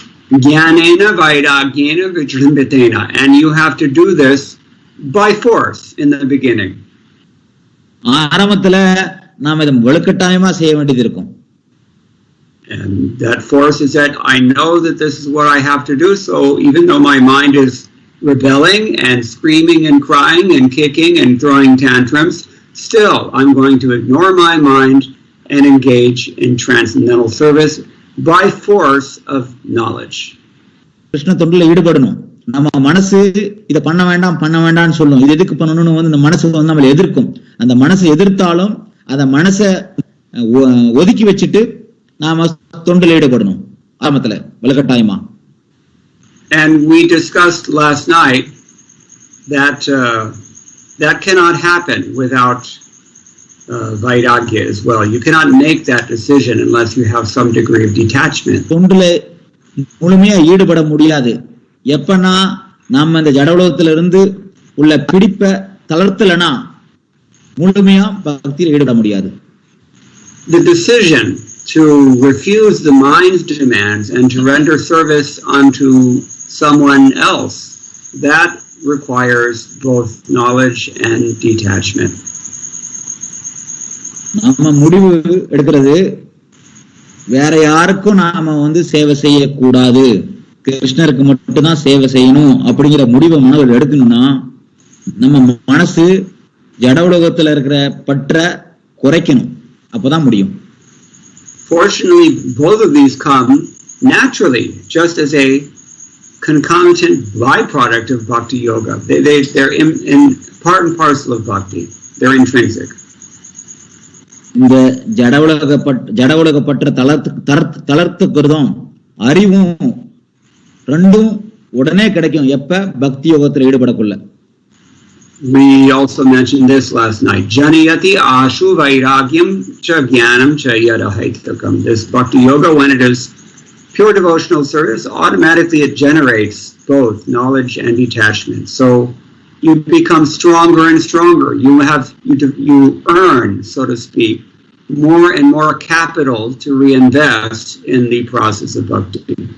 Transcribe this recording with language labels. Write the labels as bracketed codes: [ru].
[sa] Jnanena vairagyena vijrimbitena, [en] and you have to do this by force in the beginning. [ta] ஆரம்பத்துல நாம இதை வலுக்கட்டாயமா செய்ய வேண்டியது இருக்கும். [en] And that force is that I know that this is what I have to do, so even though my mind is rebelling and screaming and crying and kicking and throwing tantrums, still I'm going to ignore my mind and engage in transcendental service by force of knowledge. [ta] Krishna தொண்டுல ஈடுபடணும். நம்ம மனசு இதை பண்ண வேண்டாம்னு சொல்லும். இது எதுக்கு பண்ணணும்னு இந்த மனசு நம்மளை எதிர்க்கும். அந்த மனசை எதிர்த்தாலும் அந்த மனசை ஒதுக்கி வச்சுட்டு நாம தொண்டுல ஈடுபடணும் ஆரம்பத்துல வலுக்கட்டாயமா. [en] And we discussed last night that that cannot happen without vairagya as well. You cannot make that decision unless you have some degree of detachment. [ta] தொண்டுல முழுமையா ஈடுபட முடியாது எப்பனா நாம இந்த ஜடவுலகத்துல இருந்து உள்ள பிடிப்பை தளர்த்தலனா முழுமையா பக்தியில ஈடுபட முடியாது. [en] The decision to refuse the mind's demands and to render service unto someone else, that requires both knowledge and detachment. [ta] நாம முடிவு எடுக்கிறது வேற யாருக்கும் நாம சேவை செய்யக்கூடாது, கிருஷ்ணருக்கு மட்டும்தான் சேவை செய்யணும் அப்படிங்கிற முடிவை மனதில் எடுக்கணும்னா நம்ம மனசு ஜட உலகத்துல இருக்கிற பற்ற குறைக்கணும். அப்பதான் முடியும். [en] Fortunately, both of these come naturally, just as a concomitant byproduct of bhakti yoga. They're in part and parcel of bhakti. They're intrinsic. [ta] இந்த ஜட உலக பற்ற தளர்த்துக்கிறதும் அறிவும் ரெண்டும் உடனே கிடைக்கும் எப்ப பக்தி யோகத்துல ஈடுபடக்குள்ள. [en] We also mentioned this last night. [sa] Janiyati ashu vairagyam cha jnanam cha yadahaitakam. [en] This bhakti yoga, when it is pure devotional service, automatically it generates both knowledge and detachment. So you become stronger and stronger. You earn, so to speak, more and more capital to reinvest in the process of bhakti.